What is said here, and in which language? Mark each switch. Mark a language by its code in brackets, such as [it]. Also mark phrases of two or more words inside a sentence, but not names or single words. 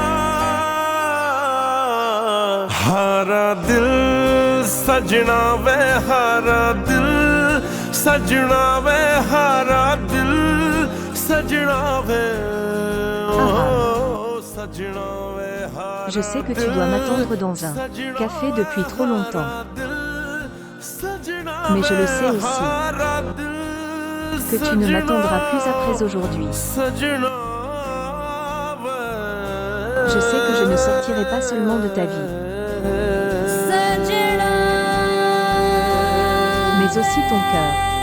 [hi] हारा दिल सजना वे हारा दिल, सजना वे हारा दिल, सजना वे ओ सजना वे। [fr] Je sais que tu dois m'attendre dans un café depuis trop longtemps. Mais je le sais aussi que tu ne m'attendras plus après aujourd'hui. Je sais que je ne sortirai pas seulement de ta vie, mais aussi ton cœur.